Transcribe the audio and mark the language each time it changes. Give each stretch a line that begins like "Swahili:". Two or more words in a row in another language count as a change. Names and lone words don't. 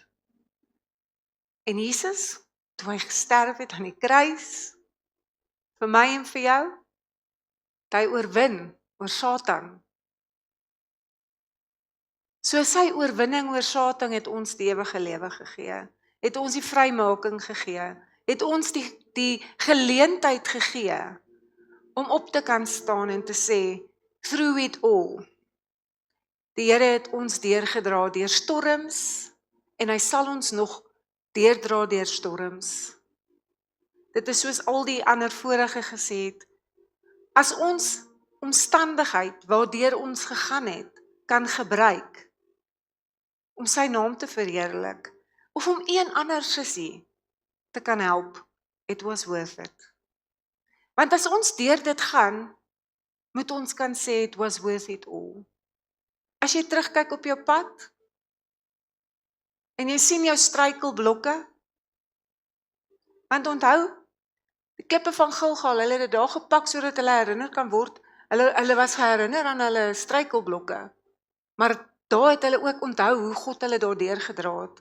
Afrikaans: En Jesus, toe hy gesterf het aan die kruis, vir my en vir jou, het hy oorwin oor Satan. So sy oorwinning oor Satan het ons die ewige lewe gegee, het ons die vrymaking gegee, het ons die geleentheid gegee om op te kan staan en te sê,
English: through it all,
Afrikaans: die Here het ons deurgedra deur storms en hy sal ons nog deurdra deur storms. Dit is soos al die ander vorige gesê het, as ons omstandigheid waardeur ons gegaan het, kan gebruik om sy naam te verheerlik, of om een ander sussie te kan help,
English: it was worth it.
Afrikaans: Want as ons deur dit gaan, moet ons kan sê,
English: it was worth it all.
Afrikaans: As jy terugkyk op jou pad, en jy sien jou struikelblokke, want onthou, die klippe van Gilgal, hulle het dit daar gepak, sodat hulle herinner kan word, hulle was geherinner aan hulle struikelblokke, maar daar het hulle ook onthou hoe God hulle daardeur gedra het.